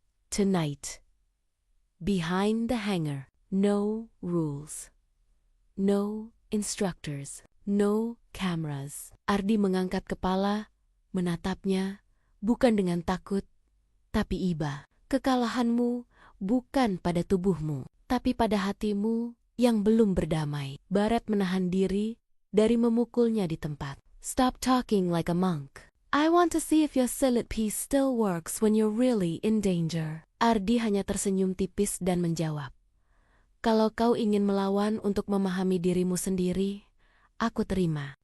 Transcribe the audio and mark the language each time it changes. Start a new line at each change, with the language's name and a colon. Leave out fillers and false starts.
English: Tonight, behind the hangar, no rules, no instructors, no cameras.
Indonesian: Ardi mengangkat kepala, menatapnya, bukan dengan takut, tapi iba. Kekalahanmu bukan pada tubuhmu, tapi pada hatimu yang belum berdamai. Barret menahan diri dari memukulnya di tempat.
English: Stop talking like a monk. I want to see if your silat piece still works when you're really in danger.
Indonesian: Ardi hanya tersenyum tipis dan menjawab. Kalau kau ingin melawan untuk memahami dirimu sendiri, aku terima.